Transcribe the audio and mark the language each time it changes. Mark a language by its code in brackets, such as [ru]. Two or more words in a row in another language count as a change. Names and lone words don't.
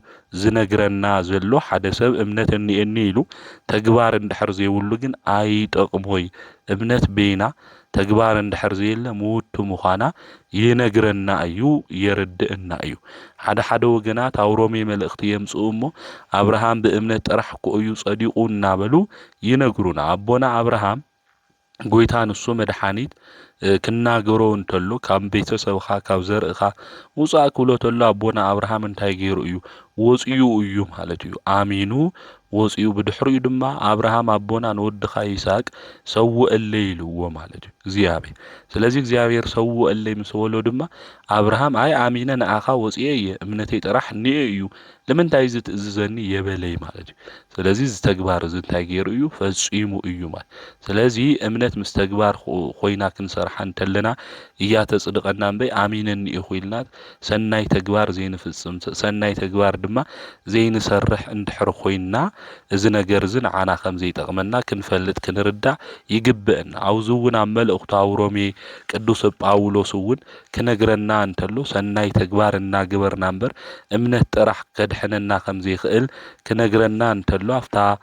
[ti] ዝነግረና ዘሎ ሓደ ሰብ እምነት እኒአኒ ኢሉ ተግባር እንድሕር ዘይብሉ ግን ኣይጠቕሞይ። እምነት ቤና ተግባር እንድሕር ዘየለ ምውቱ ምዃና ይነግረና እዩ የርድእና እዩ። ሓደ ወገናት ኣብ ሮሜ መልእኽቲ የምጽኡ እሞ አብርሃም ብእምነት ጥራሕ እኮ እዩ ጸዲቁ እናበሉ ይነግሩና። አቦና አብርሃም ጎይታ ንሱ መድኃኒት ክናገሮ እንተሎ ካብ ቤተሰብኻ ካብ ዘርእኻ ውፃእ ክብሎ ተሎ አቦና አብርሃም እንታይ ገይሩ እዩ? ወፂኡ እዩ ማለት እዩ። አሚኑ ወፂኡ። ብድሕሪኡ ድማ አብርሃም አቦና ንወድኻ ይስሐቅ ሰውእለይ ኢልዎ ማለት እዩ እግዚአብሔር። ስለዚህ እግዚአብሔር ሰውእለይ ምስ በሎ ድማ አብርሃም አይ አሚነ ንኣኻ ወፂየ እየ እምነተይ ጥራሕ እኒአ እዩ ለምንታይ ዝትእዝዘኒ የበለይ ማለት እዩ። ስለዚህ ዝተግባር እዚ እንታይ ገይሩ እዩ? ፈጺሙ እዩ ማለት። ስለዚህ እምነት ምስ ተግባር ኮይና ክንሰርሓ እንተለና እያ ተጽድቀና እምበይ አሚነኒ ኢኹ ኢልና ሰናይ ተግባር ዘይንፍጽም ሰናይ ተግባር ድማ ዘይንሰርሕ እንድሕር ኮይና እዚ ነገር እዚ ንዓና ከም ዘይጠቕመና ክንፈልጥ ክንርዳእ ይግብአና። ኣብዚ እውን ኣብ መልእኽቱ ኣብ ሮሜ ቅዱስ ጳውሎስ እውን ክነግረና እንተሎ ሰናይ ተግባር እናገበርና እምበር እምነት ጥራሕ ከድሕነና ከም ዘይኽእል ክነግረና እንተሎ ኣፍታ